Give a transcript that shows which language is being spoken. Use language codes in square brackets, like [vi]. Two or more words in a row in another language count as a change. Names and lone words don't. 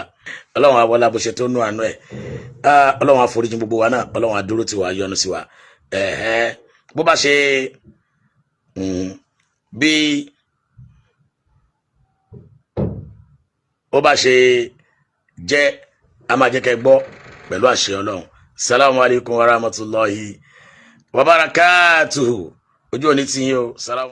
[yo] Ọlọ́run àwọlá bó ṣe tó nú àánú ẹ̀. Ọlọ́run àforíjì gbogbo wa náà, Ọlọ́run àdúró tiwa, yọ́nú sí wa. Bó bá ṣe bí ó bá ṣe jẹ́ a máa jẹ́ kẹ́ gbọ́ pẹ̀lú àṣẹ Ọlọ́run. [ar] Salamu alaikum wa rahmatullahi wa barakatuhu. [yo] Ojú òní tiyín o. Salamu.